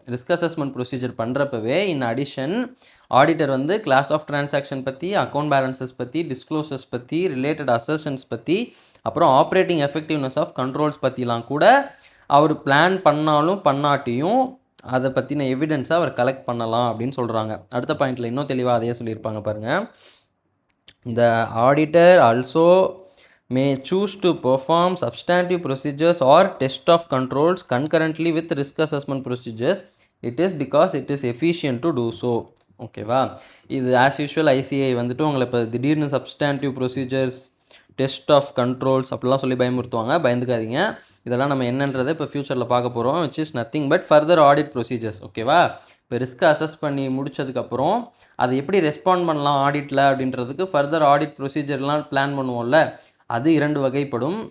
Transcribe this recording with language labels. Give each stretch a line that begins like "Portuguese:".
Tamil: Risk assessment procedure பண்ணுறப்பவே in addition auditor வந்து class of transaction பற்றி, account balances பற்றி, டிஸ்க்ளோசர்ஸ் பற்றி, ரிலேட்டட் அசர்ஷன்ஸ் பற்றி, அப்புறம் ஆப்ரேட்டிங் எஃபெக்டிவ்னஸ் ஆஃப் கண்ட்ரோல்ஸ் பற்றிலாம் கூட அவர் பிளான் பண்ணாலும் பண்ணாட்டியும் அதை பற்றின எவிடன்ஸை அவர் கலெக்ட் பண்ணலாம் அப்படின்னு சொல்கிறாங்க. அடுத்த பாயிண்டில் இன்னும் தெளிவாக அதையே சொல்லியிருப்பாங்க பாருங்கள்.
English: The auditor also may choose to perform substantive procedures or test of controls concurrently with risk assessment procedures. It is because it is efficient to do so.
Tamil: ஓகேவா? இது
English: as usual
Tamil: ஐசிஐ வந்துட்டு உங்களை இப்போ திடீர்னு substantive procedures, test of controls அப்படிலாம் சொல்லி பயமுறுத்துவாங்க. பயந்துக்காதீங்க. இதெல்லாம் நம்ம என்னன்றதை இப்போ ஃப்யூச்சரில் பார்க்க போகிறோம்.
English: Which is nothing but further audit procedures.
Tamil: ஓகேவா? இப்போ ரிஸ்க்கை அசஸ் பண்ணி முடித்ததுக்கப்புறம் அதை எப்படி ரெஸ்பாண்ட் பண்ணலாம் ஆடிட்டில் அப்படின்றதுக்கு ஃபர்தர் ஆடிட் ப்ரொசீஜர்லாம் பிளான் பண்ணுவோம்ல, அது 2 வகைப்படும்.